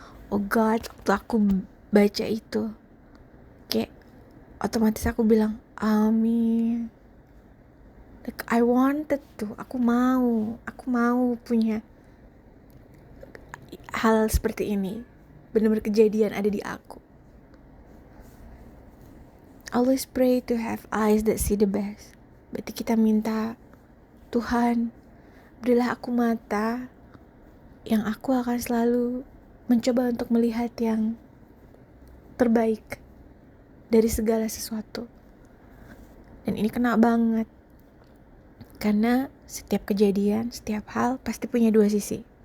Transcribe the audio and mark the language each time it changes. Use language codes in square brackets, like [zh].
[en] Oh God, [id] waktu aku baca itu, kayak otomatis aku bilang, amin. [en] Like I wanted to, [id] aku mau punya hal seperti ini. Benar-benar kejadian ada di aku. [en] Always pray to have eyes that see the best. [id] Berarti kita minta, Tuhan, berilah aku mata yang aku akan selalu mencoba untuk melihat yang terbaik dari segala sesuatu. Dan ini kena banget. Karena setiap kejadian, setiap hal pasti punya dua sisi.